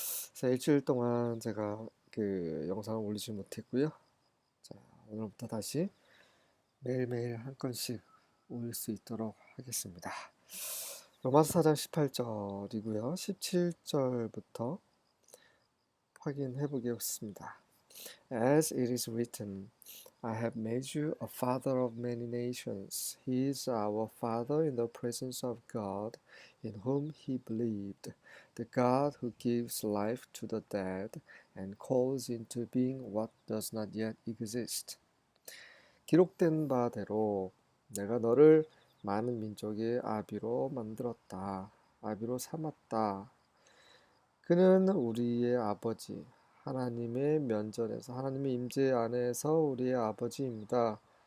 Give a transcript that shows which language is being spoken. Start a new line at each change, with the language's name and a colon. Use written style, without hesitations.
Korean: 그래서 일주일 동안 제가 영상을 올리지 못했고요. 자, 오늘부터 다시 매일매일 한 건씩 올릴 수 있도록 하겠습니다. 로마서 4장 18절이고요. 17절부터 확인해 보겠습니다.
English: As it is written, I have made you a father of many nations. He is our father in the presence of God, in whom he believed, the God who gives life to the dead and calls into being what does not yet exist.
Korean: 기록된 바대로 내가 너를 많은 민족의 아비로 만들었다. 아비로 삼았다. 그는 우리의 아버지, 하나님의 면전에서 하나님의 임재 안에서 우리의 아버지입니다.